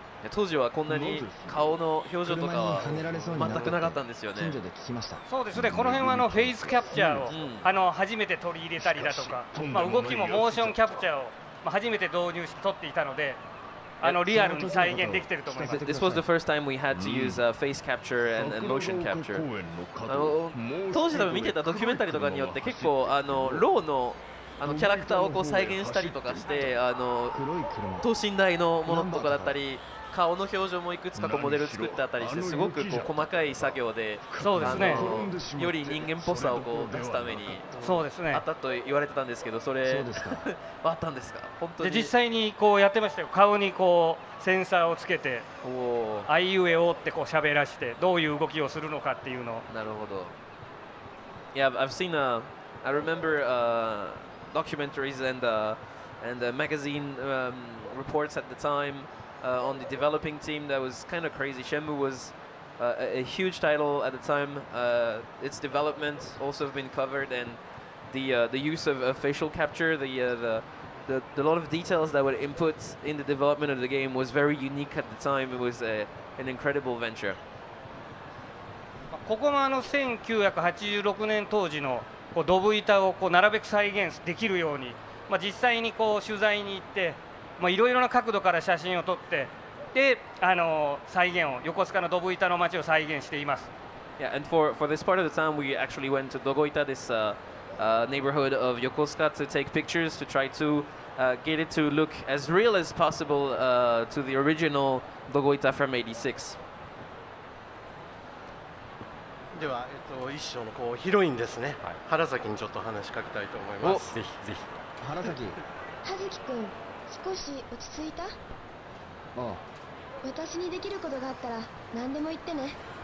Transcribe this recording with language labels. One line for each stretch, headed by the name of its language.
Japanese: 当時はこんなに顔の表情とかは全くなかったんですよね。そうですね、この辺はフェイスキャプチャーを、初めて取り入れたりだとか、動きもモーションキャプチャーを、初めて導入して取っていたので、リアルに再現できていると思います。
English: This was the first time we had to use face capture and motion capture.
Japanese: 当時多分見てたドキュメンタリーとかによって結構ローのキャラクターをこう再現したりとかして等身大のものとかだったり顔の表情もいくつかこうモデル作ってあったりしてすごくこう細かい作業でそうですねより人間っぽさをこう出すためにそうですねあったと言われてたんですけどそれあったんですか本当にで実際にこうやってましたよ顔にこうセンサーをつけてあいうえおってこう喋らしてどういう動きをするのかっていうのをなるほど
English: Yeah, I've seen I remember documentaries and magazine reports at the time on the developing team that was kind of crazy. Shenmue was a huge title at the time. Its development also have been covered, and the use of facial capture, the lot of details that were input in the development of the game was very unique at the time. It was an incredible venture.
Japanese: ここも1986年当時のこうドブ板をこうなるべく再現できるように、実際にこう取材に行って、いろいろな角度から写真を撮ってで再現を横須賀のドブ板の街を再現しています。
English: Yeah, and for this part of the town, we actually went to Dogoita, this neighborhood of Yokosuka, to take pictures to try to get it to look as real as possible to the original Dogoita from '86.
Japanese: では、一章のこうヒロインですね、原崎にちょっと話しかけたいと思います。ぜひぜひ。原崎。葉月くん、少し落ち着いた？ああ。私にできることがあったら何でも言ってね。